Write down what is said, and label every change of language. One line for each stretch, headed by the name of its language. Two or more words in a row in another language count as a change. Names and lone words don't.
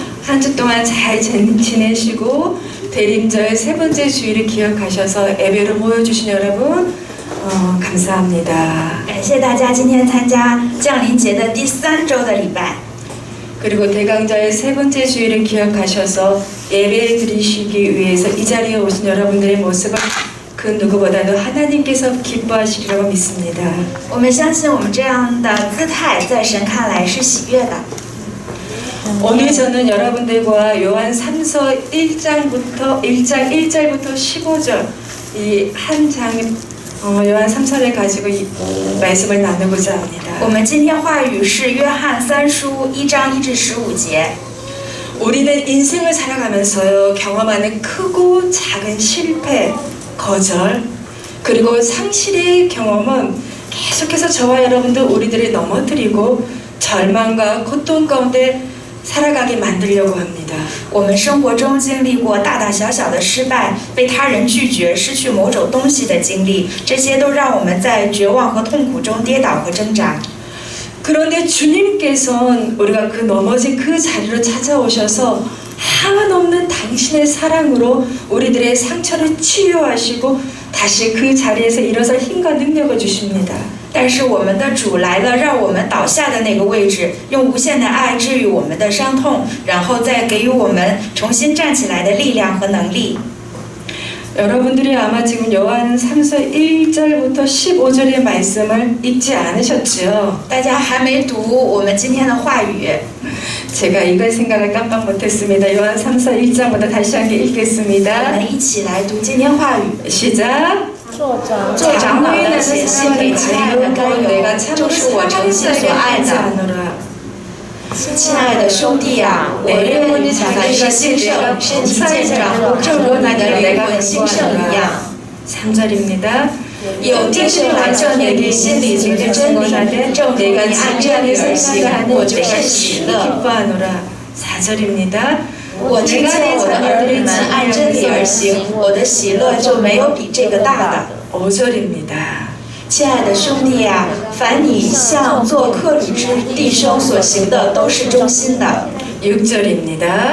Korean: 한 주 동안 잘 지내시고 대림절 세 번째 주일을 기억하셔서 예배로 모여주신 여러분 감사합니다.
Chinese: 感谢大家今天参加降临节的第3周的礼拜。
Korean: 그리고 대강절 세 번째 주일을 기억하셔서 예배를 드리시기 위해서 이 자리에 오신 여러분들의 모습을 그 누구보다도 하나님께서 기뻐하시리라고 믿습니다.
Chinese: 我们相信我们这样的姿态在神看来是喜悦的。
Korean: 오늘 저는 여러분들과 요한 3서 1장 1절부터 15절 이 한 장 요한 3서를 가지고 이 말씀을 나누고자 합니다.
Chinese: 我们今天话语是约翰3书1章1至15节。
Korean: 우리는 인생을 살아가면서요 경험하는 크고 작은 실패, 거절 그리고 상실의 경험은 계속해서 저와 여러분들 우리들을 넘어뜨리고 절망과 고통 가운데 살아가게 만들려고 합니다.
Chinese: 我们生活中经历过大大小小的失败，被他人拒绝，失去某种东西的经历，这些都让我们在绝望和痛苦中跌倒和挣扎。
Korean: 그런데 주님께서는 우리가 그 넘어진 그 자리로 찾아오셔서 한없는 당신의 사랑으로 우리들의 상처를 치유하시고 다시 그 자리에서 일어설 힘과 능력을 주십니다.
Chinese: 但是我们的主来了，让我们倒下的那个位置，用无限的爱治愈我们的伤痛，然后再给予我们重新站起来的力量和能力。
Korean: 여러분들이 아마 지금 요한 3서 1절부터 15절의 말씀을 읽지 않으셨죠?
Chinese: 大家还没读我们今天的话语，
Korean: 제가 이걸 생각을 깜빡 못했습니다. 요한 3서 1장부터 다시 한번
Chinese: 我
Korean: 읽겠습니다.
Chinese: 们一起来读今天话语。
Korean: 시작!
Chinese: 做长老的写信给亲爱的该由，就是我诚心所爱的。亲爱的兄弟啊，我愿你凡事兴盛，身体健壮，正如你的灵魂兴盛一样。
Korean: 3절입니다.
Chinese: 有弟兄来证明你心里存着真理，正如你按真理而行，我就甚喜乐。
Korean: 기뻐하노라. 4절입니다.
Chinese: 我听见我的儿女们按真理而行，我的喜乐就没有比这个大的。
Korean: 5절입니다.
Chinese: 亲爱的兄弟啊，凡你向做客旅之弟兄所行的，都是忠心的。
Korean: 6절입니다.